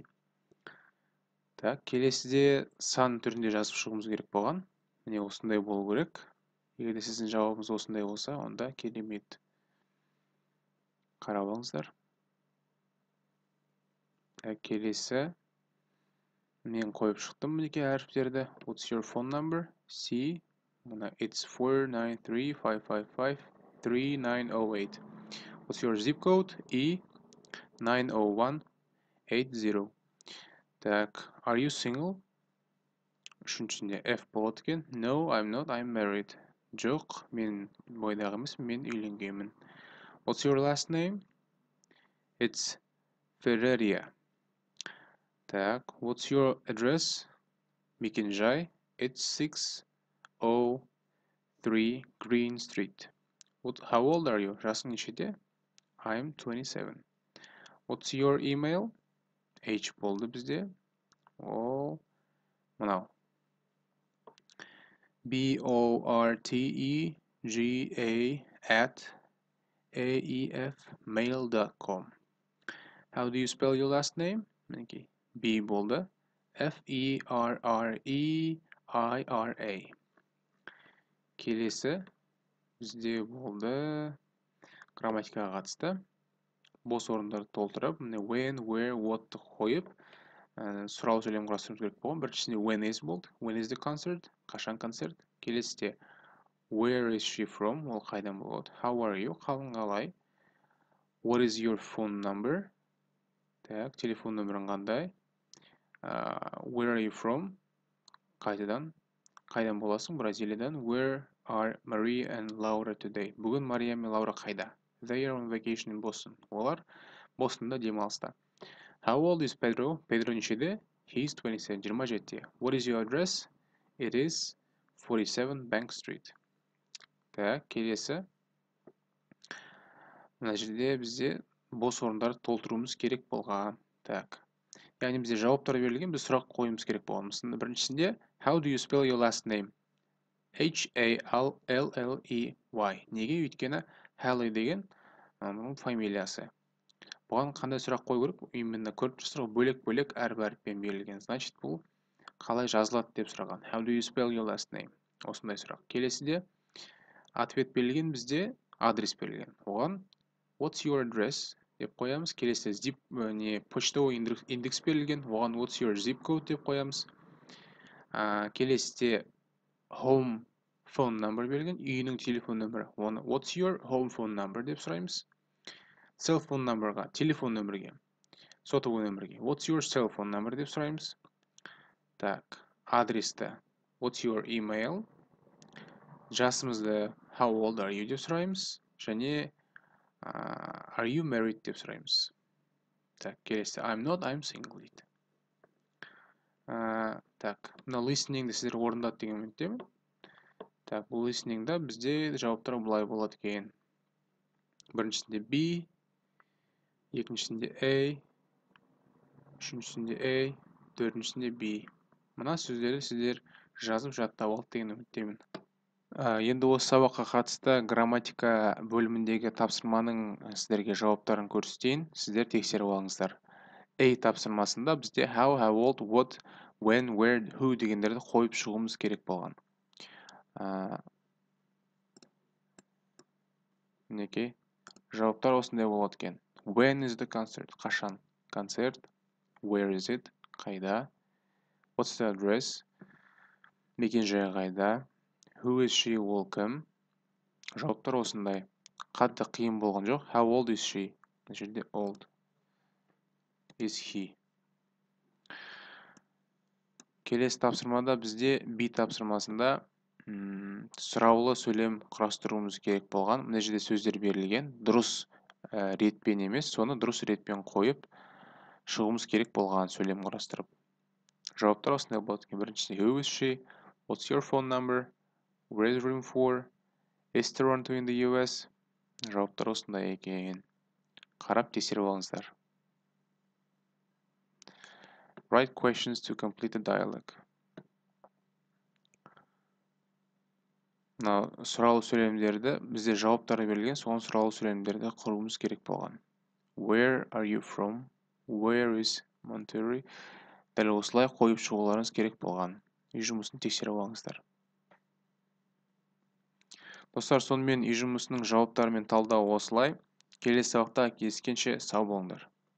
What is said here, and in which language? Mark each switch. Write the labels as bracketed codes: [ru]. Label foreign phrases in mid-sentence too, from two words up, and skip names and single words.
[kk] Так, келесіде сан түрінде жазып шығуымыз керек болған. Міне осындай болу керек. Егер сіздің жауабыңыз осындай болса, онда керемет. Қарап алыңыздар. Келесі мен қойып шықтым мінекей әріптерді. [en] What's your phone number? C. It's 493-555-3908. What's your zip code? E. 90180. Так, are you single? [kk] Үшіншісінде F болады екен. [en] No, I'm not, I'm married. [kk] Жоқ, мен бойдағы емес, мен үйленгенмін. [en] What's your last name? It's Ferreria. Так, what's your address? [kk] Мекен-жай. [en] It's 603 Green Street. How old are you? [kk] Жасың нешеде? [en] I'm 27. What's your email? [kk] H болды бізде. Ол мынау. [en] bortega@aefmail.com. How do you spell your last name? [kk] Мінекей. B болды. [en] F-E-R-R-E-I-R-A. [kk] Келесі бізде болды грамматикаға қатысты. Бос орындарды толтырып, [en] when, where, what [kk] қойып, сұрау сөйлем құрастыруымыз керек болған. [en] Біріншісінде when is болды. When is the concert? [kk] Қашан концерт? Келесіде [en] where is she from? [kk] Ол қайдан болады? [en] How are you? [kk] Қалың қалай? [en] What is your phone number? [kk] Так, телефон нөмірің қандай? [en] Where are you from? [kk] Қайдан боласың? Бразилиядан. [en] Where are Maria and Laura today? [kk] Бүгін Мария мен Лаура қайда? [en] They are on vacation in Boston. Олар Бостонда демалыста. How old is Pedro? Pedro нешеде? He is 27. 27. What is your address? It is 47 Bank Street. [kk] Так, келесі. Мына жерде бізде бос орындарды толтыруымыз керек болған. Так. Яғни бізде жауаптар берілген, біз сұрақ қоюымыз керек болған. Мысалы, біріншісінде [en] how do you spell your last name? H-A-L-L-E-Y. Неге? [kk] Өйткені Haley деген фамилиясы. Бұған қандай сұрақ қою керек? Именно көріп тұрсыздар ғой, бөлек-бөлек әріп әріппен берілген. Значит, бұл қалай жазылады деп сұраған. [en] How do you spell your last name? [kk] Осындай сұрақ. Келесіде ответ берілген, бізде адрес берілген. Оған [en] what's your address [kk] деп қоямыз. Келесіде [ru] почтовый индекс [kk] берілген. Оған [en] what's your zip code [kk] деп қоямыз. Келесіде [en] home phone number [kk] берілген. Үйінің телефон нөмірі. Оны [en] what's your home phone number [kk] деп сұраймыз. [en] Cell phone numberға, [kk] телефон нөмірге, сотовый нөмірге [en] what's your cell phone number [kk] деп сұраймыз. Так, адресті [en] what's your email, [kk] жасымызды [en] how old are you [kk] деп сұраймыз, және [en] are you married [kk] деп сұраймыз. Так, келесі [en] I'm not, I'm single [kk] дейді. Так, мына listeningді сіздер орындады деген үміттемін. Так, бұл listeningда бізде жауаптар былай болады екен. Біріншісінде B, екіншісінде A, үшіншісінде A, төртіншісінде B. Мына сөздерді сіздер жазып жаттап алды деген үміттемін. Енді осы сабаққа қатысты грамматика бөліміндегі тапсырманың сіздерге жауаптарын көрсетейін. Сіздер тексеріп алыңыздар. A тапсырмасында бізде [en] how old, what, when, where, who [kk] дегендерді қойып шығуымыз керек болған. Мінекей, жауаптар осындай болады екен. [en] When is the concert? [kk] Қашан? Концерт. [en] Where is it? Қайда? What's the address? [kk] Мекен-жайы қайда? [en] Who is she? [kk] Ол кім? Жауаптар осындай. Қатты қиын болған жоқ. [en] How old is she? [kk] Мына жерде old. [en] Is he? [kk] Келесі тапсырмада бізде B тапсырмасында сұраулы сөйлем құрастыруымыз керек болған. Мына жерде сөздер берілген. Дұрыс ретпен емес, соны дұрыс ретпен қойып шығуымыз керек болған сөйлем құрастырып. Жауаптар осындай болады екен. Біріншісі, [en] who is she? What's your phone number? Where is room for? Is Toronto in the US? [kk] Жауаптар осындай екен. Қарап тексеріп алыңыздар. [en] Write questions to complete the dialogue. [kk] Мына сұралу сөйлемдерді бізде жауаптары берілген, соған сұралу сөйлемдерді құруымыз керек болған. [en] Where are you from? Where is Monterey? [kk] Дәл осылай қойып шығуларыңыз керек болған. Үй жұмысын тексеріп алыңыздар. Достар, сонымен үй жұмысының жауаптары мен талдауы осылай. Келесі сабақта кездескенше сау болыңдар.